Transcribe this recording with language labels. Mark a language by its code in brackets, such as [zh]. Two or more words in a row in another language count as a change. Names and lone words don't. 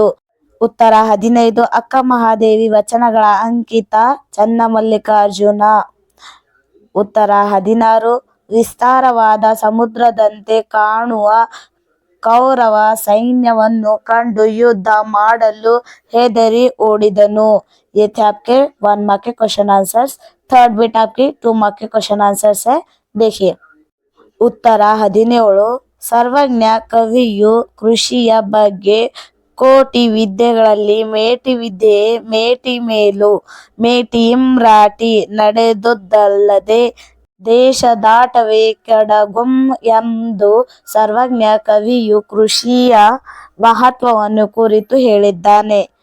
[kn] ಉತ್ತರ 15 ಅಕ್ಕ ಮಹಾದೇವಿ ವಚನಗಳ ಅಂಕಿತ ಚನ್ನಮಲ್ಲಿಕಾರ್ಜುನ। ಉತ್ತರ 16 ವಿಸ್ತಾರವಾದ ಸಮುದ್ರದಂತೆ ಕಾಣುವ ಕೌರವ ಸೈನ್ಯವನ್ನು ಕಂಡು युद्ध ಮಾಡಲು ಹೆದರಿ ಓಡಿದನು। [hi] ये थे आपके 1 मार्क के [en] question answers. third bit [hi] आपकी 2 मार्क के [en] question answers [hi] है, देखिए। [kn] ಉತ್ತರ 17 ಸರ್ವಜ್ಞ ಕವಿಯು ಕೃಷಿಯ ಬಗ್ಗೆ ಕೋಟಿ ವಿದ್ಯೆಗಳಲ್ಲಿ ಮೇಟಿ ವಿದ್ಯೆ ಮೇಟಿ ಮೇಲು ಮೇಟಿ ಇಮ್ರಾಟಿ ನಡೆದುದಲ್ಲದೆ ದೇಶದಾಟವೇ ಕೆಡಗುಂ ಎಂದು ಸರ್ವಜ್ಞ ಕವಿಯು ಕೃಷಿಯ ಮಹತ್ವವನ್ನು ಕುರಿತು ಹೇಳಿದ್ದಾನೆ।